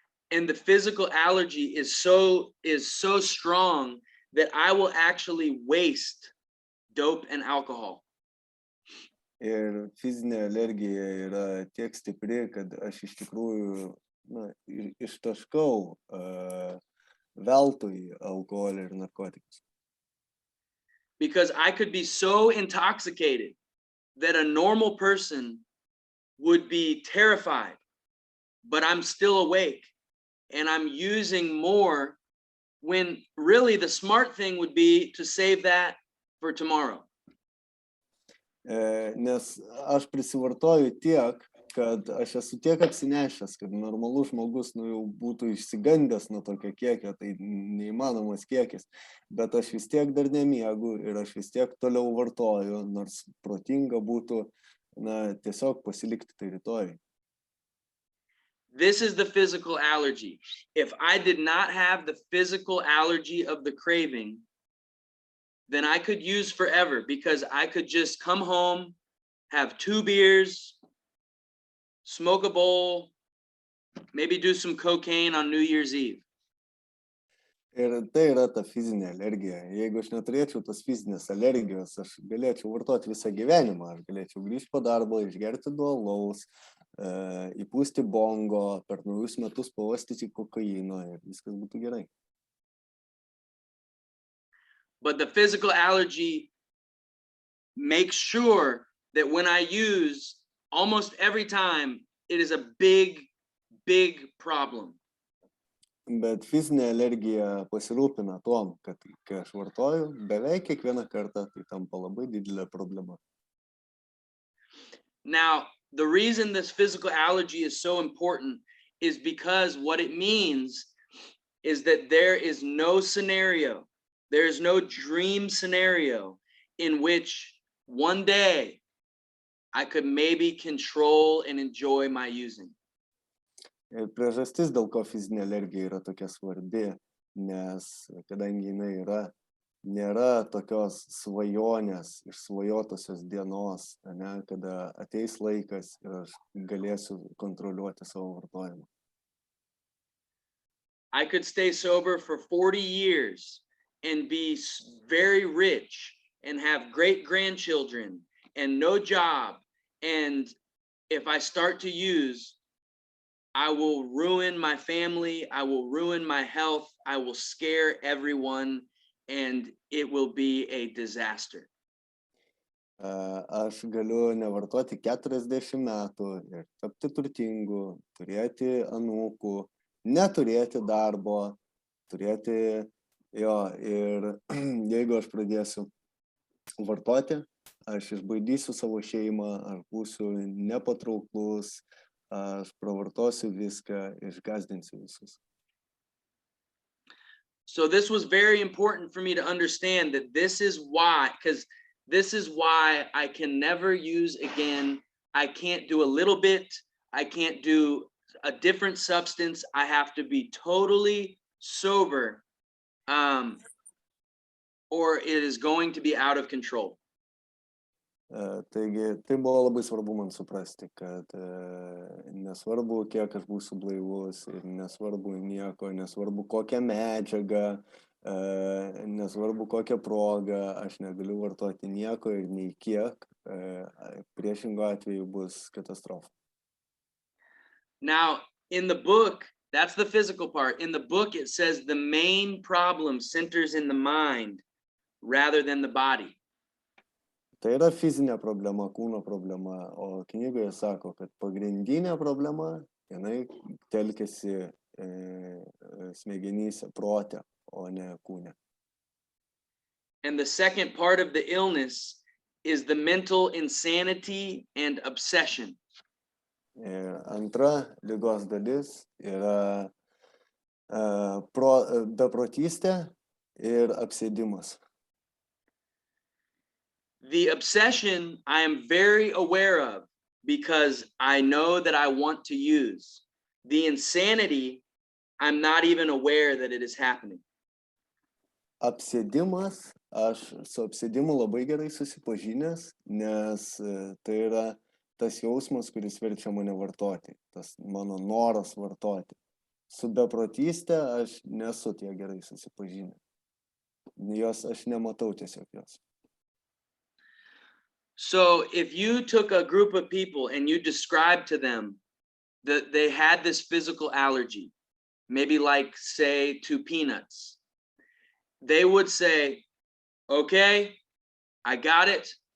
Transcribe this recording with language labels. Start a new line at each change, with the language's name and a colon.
English: And the physical allergy is so strong that I will actually waste dope and alcohol.
Lithuanian: Ir fizinė alergija yra tiek stipri, kad aš iš tikrųjų ištaškau veltui alkoholį ir narkotikus.
English: Because I could be so intoxicated that a normal person would be terrified, but I'm still awake and I'm using more, when really the smart thing would be to save that for tomorrow.
Lithuanian: Nes aš prisivartoju tiek, kad aš esu tiek apsinešęs, kad normalus žmogus jau būtų išsigandęs nuo tokio kiekio, tai neįmanomas kiekis, bet aš vis tiek dar nemiegu ir aš vis tiek toliau vartoju, nors protinga būtų tiesiog pasilikti tai rytoj.
English: This is the physical allergy. If I did not have the physical allergy of the craving, then I could use forever, because I could just come home, have 2 beers, smoke a bowl, maybe do some cocaine on New Year's Eve.
Lithuanian: Ir tai yra ta fizinė alergija. Jeigu aš neturėčiau tos fizinės alergijos, aš galėčiau vartoti visą gyvenimą. Aš galėčiau grįžti po darbo, išgerti 2 alaus, įpūsti bongo, per naujus metus pauostyti kokaino ir viskas būtų gerai.
English: But the physical allergy makes sure that when I use, almost every time, it is a big, big problem.
Lithuanian: Bet fizinė alergija pasirūpina tuom, kad kai aš vartoju, beveik kiekvieną kartą tai tampa labai didelė problema.
English: Now, the reason this physical allergy is so important is because what it means is that there is no scenario, there is no dream scenario in which one day I could maybe control and enjoy my using.
Lithuanian: Ir priežastis, dėl ko fizinė alergija yra tokia svarbi, nes kadangi jinai nėra tokios svajonės, išsvajotosios dienos, kada ateis laikas ir aš galėsiu kontroliuoti savo vartojimą.
English: I could stay sober for 40 years and be very rich and have great grandchildren and no job. And if I start to use, I will ruin my family, I will ruin my health, I will scare everyone, and it will be a disaster.
Lithuanian: Aš galiu nevartoti 40 metų ir tapti turtingu, turėti anūkų, neturėti darbo, ir jeigu aš pradėsiu vartoti, aš išbaidysiu savo šeimą, aš būsiu nepatrauklus, aš pravartosiu viską, išgąsdinsiu visus.
English: So this was very important for me to understand that this is why I can never use again. I can't do a little bit. I can't do a different substance. I have to be totally sober, or it is going to be out of control.
Lithuanian: Taigi, tai buvo labai svarbu man suprasti, kad nesvarbu, kiek aš būsiu blaivus, ir nesvarbu nieko, nesvarbu kokią medžiagą, nesvarbu kokią progą, aš negaliu vartoti nieko ir nei kiek, priešingu atveju bus katastrofa.
English: Now, in the book, that's the physical part. In the book, it says the main problem centers in the mind rather than the body.
Lithuanian: Tai yra fizinė problema, kūno problema, o knygoje sako, kad pagrindinė problema, jinai telkiasi smegenyse, prote, o ne kūne.
English: And the second part of the illness is the mental insanity and obsession.
Lithuanian: Antra ligos dalis yra beprotystė ir apsėdimas.
English: The obsession I am very aware of because I know that I want to use. The insanity I'm not even aware that it is happening.
Lithuanian: Apsėdimas, aš su apsėdimu labai gerai susipažinęs, nes tai yra tas jausmas, kuris verčia mane vartoti, tas mano noras vartoti. Su beprotystė aš nesu tiek gerai susipažinęs. Jos aš nematau tiesiog jos.
English: So if you took a group of people and you described to them that they had this physical allergy, maybe like say to peanuts, they would say, okay, I got it.